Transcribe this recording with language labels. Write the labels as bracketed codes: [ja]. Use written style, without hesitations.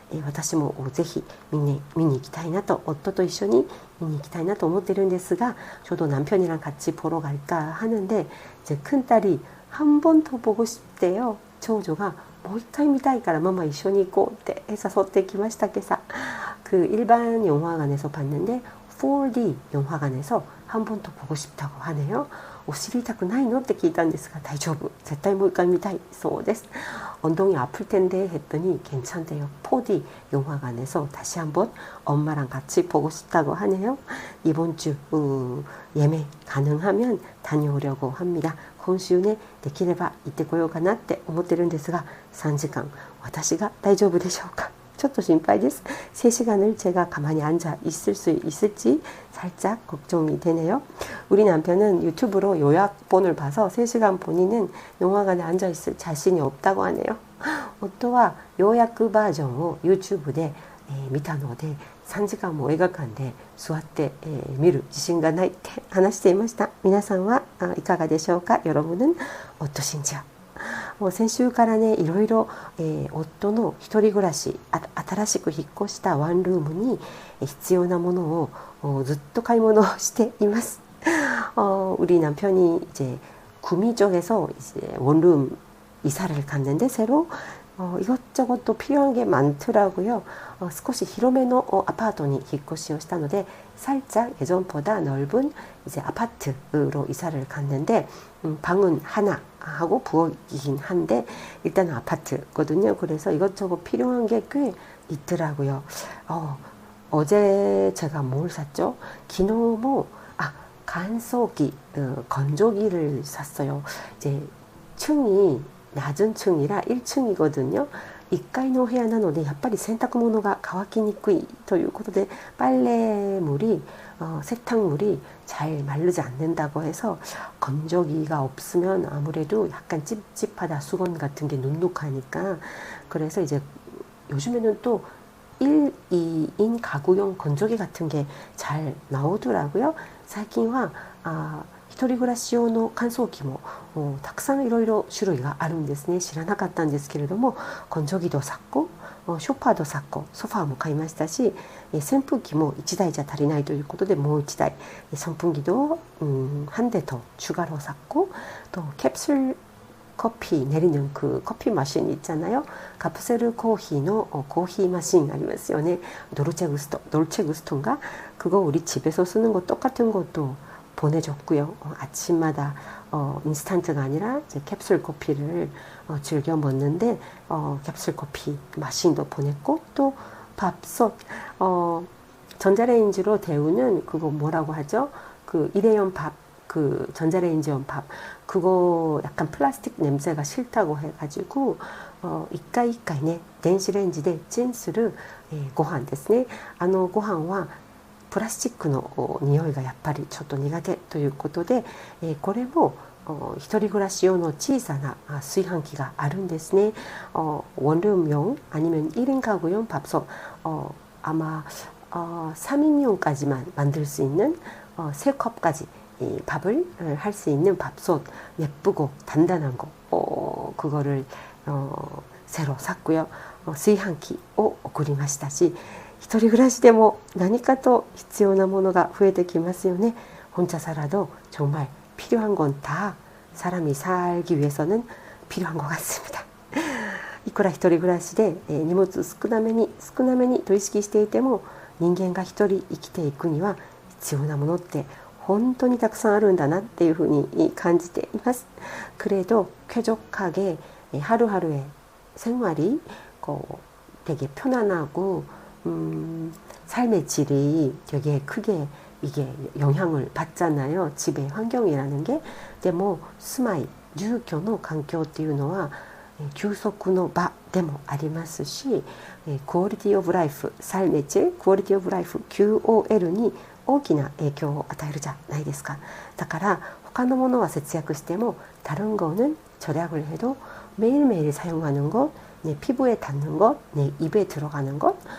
[ja] 私もぜひ見に行きたいなと、夫と一緒に見に行きたいなと思ってるんですが、 [ko] 저도 남편이랑 같이 보러 갈까 하는데 제 큰딸이 한 번 더 보고 싶대요. [ja] 長女が もう一回見たいからママ一緒に行こうって誘ってきました。 [ko] 今朝그 일반 영화관에서 봤는데 4D 영화관에서 한 번 더 보고 싶다고 하네요. [ja] お尻痛くないのって聞いたんですが、大丈夫。絶対もう一回見たい。そうです. [ko] 엉덩이 아플 텐데 했더니 괜찮대요. 4D 영화관에서 다시 한번 엄마랑 같이 보고 싶다고 하네요. 이번 주 예매 가능하면 다녀오려고 합니다. [ja] 今週ね、できれば行ってこようかなって思ってるんですが、3時間私が大丈夫でしょうか。ちょっと心配です. [ko] 3시간을 제가 가만히 앉아 있을 수 있을지 살짝 걱정이 되네요. 우리 남편은 유튜브로 요약본을 봐서 3시간 본인은 영화관에 앉아 있을 자신이 없다고 하네요. [ja] 夫は要約バージョンを YouTube で、見たので3時間も映画館で座って、見る自信がないって話していました。皆さんはいかがでしょうか。 [ko] 여러분은 어떠신지요。 [ja] もう先週からね、いろいろ、夫の一人暮らし、新しく引っ越したワンルームに必要なものをずっと買い物をしています。 [ko] 우리 남편이 이제 구미 쪽에서 이제 원룸 이사를 갔는데 새로 이것저것 또 필요한 게 많더라고요. [ja] 少し広めのアパートに引っ越しをしたので [ko] 살짝 예전보다 넓은 이제 아파트로 이사를 갔는데 방은 하나 하고 부엌이긴 한데 일단 아파트거든요. 그래서 이것저것 필요한 게 꽤 있더라고요. 어제 제가 뭘 샀죠? 기노모 간소기 건조기를 샀어요. 이제 층이 낮은 층이라 1층이거든요. [ja] 1階の部屋なのでやっぱり洗濯物が乾きにくいということで [ko] 빨래물이 세탁물이 잘 마르지 않는다고 해서 건조기가 없으면 아무래도 약간 찝찝하다. 수건 같은 게 눅눅하니까. 그래서 이제 요즘에는 또 1, 2인 가구용 건조기 같은 게 잘 나오더라고요. [ja] 最近は一人暮らし用の乾燥機もたくさんいろいろ種類があるんですね。知らなかったんですけれども、 [ko] 건조기도 샀고 쇼파도 샀고 [ja] ソファーも買いましたし、扇風機も1台じゃ足りないということでもう1台 [ko] 선풍기도 한 대 더 추가로 샀고 또 캡슐 커피 내리는 그 커피 마신 있잖아요. [ja] 카프세르 코히의 코히 마신 ありますよね. [ko] 돌체 구스토인가? 그거 우리 집에서 쓰는 거 똑같은 것도 보내줬고요. 아침마다 인스턴트가 아니라 이제 캡슐 커피를 즐겨 먹는데 캡슐 커피 마신도 보냈고 또 밥솥 전자레인지로 데우는 그거 뭐라고 하죠? 그 일회용 밥, 그 전자레인지용 밥 그거 약간 플라스틱 냄새가 싫다고 해가지고 [ja] 一回一回ね電子レンジでチンするご飯ですね。ご飯はプラスチックの匂いがやっぱりちょっと苦手ということで、これも一人暮らし用の小さな炊飯器があるんですね。 [ko] 원룸용 아니면 1인 가구용 밥솥 아마 3인용까지만 만들 수 있는 3컵까지 밥을 할 수 있는 밥솥 예쁘고 단단한 거 그거를 새로 샀고요. [ja] 炊飯器を送りましたし一人暮らしでも何かと必要なものが増えてきますよね. [ko] 혼자 살아도 정말 필요한 건 다 사람이 살기 위해서는 필요한 것 같습니다. [ja] いくら一人暮らしで荷物少なめにと意識していても人間が一人生きていくには必要なものって本当にたくさんあるんだなっていうふうに感じています. [ko] 그래도 쾌적하게 하루하루의 생활이 되게 편안하고 삶의 질이 되게 크게 이게 영향을 받잖아요. 집의 환경이라는 게. [ja] でも住まい住居の環境っていうのは休息の場でもありますし、クオリティオブライフ、 [ko] 삶의 질、 [ja] クオリティオブライフ、QOLに大きな影響を与えるじゃないですか。だから他のものは節約しても [ko] 다른 거는 절약을 해도 매일매일 사용하는 것, 내 피부에 닿는 것, 내 입에 들어가는 것,